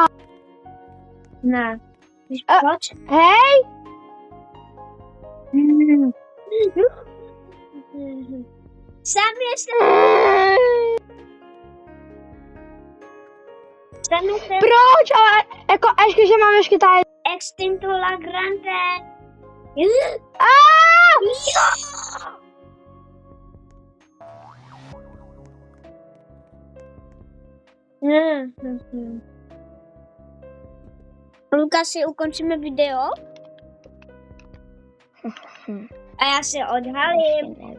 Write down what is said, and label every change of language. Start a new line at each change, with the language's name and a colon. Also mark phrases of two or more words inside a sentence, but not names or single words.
Czech: Ne. Víš proč? Hej! Sám ještě... Proč? Ale jako ještě, že mám ještě tady...
Spanish: Extinto la grande.
Czech: Lukasi, ukončíme video. A já se odhalím.